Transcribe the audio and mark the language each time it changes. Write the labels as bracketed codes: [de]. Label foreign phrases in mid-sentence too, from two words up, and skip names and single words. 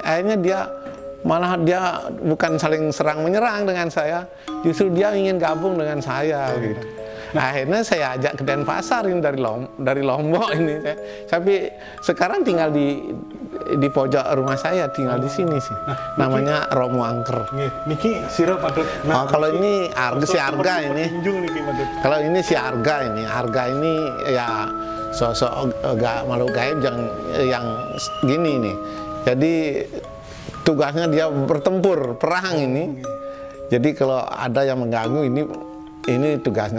[id] Akhirnya malah dia bukan saling serang menyerang dengan saya, justru dia ingin gabung dengan saya gitu. Akhirnya saya ajak ke Denpasar ini dari Lombok ini. Tapi sekarang tinggal di pojok rumah saya, tinggal di sini sih. Namanya Romo Angker. [ban] Niki sira Patut. [id] Kalau ini si Arga ini. Kalau ini si Arga ini. Arga ini ya sosok makhluk gaib yang gini nih. Jadi tugasnya dia bertempur, perang ini. Jadi kalau ada yang mengganggu ini tugasnya.